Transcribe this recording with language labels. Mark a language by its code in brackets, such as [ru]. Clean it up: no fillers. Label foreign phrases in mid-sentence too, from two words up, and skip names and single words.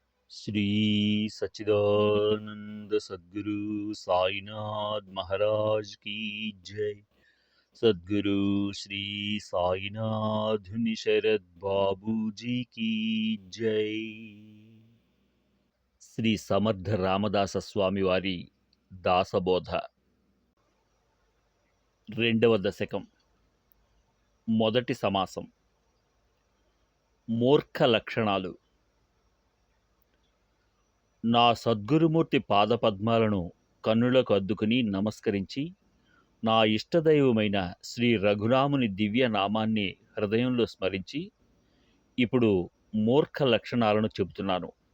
[hi] श्री सच्चिदानंद सद्गुरु साईनाथ महाराज की जय। सद्गुरु श्री साईनाथ शरद बाबू जी की जय। [te] శ్రీ సమర్థ రామదాస స్వామి వారి దాసబోధ రెండవ దశకం మొదటి సమాసం మూర్ఖ లక్షణాలు. నా సద్గురుమూర్తి పాదపద్మాలను కన్నులకు అద్దుకుని నమస్కరించి నా ఇష్టదైవమైన శ్రీ రఘురాముని దివ్య నామాన్ని హృదయంలో స్మరించి ఇప్పుడు మూర్ఖ లక్షణాలను చెబుతున్నాను.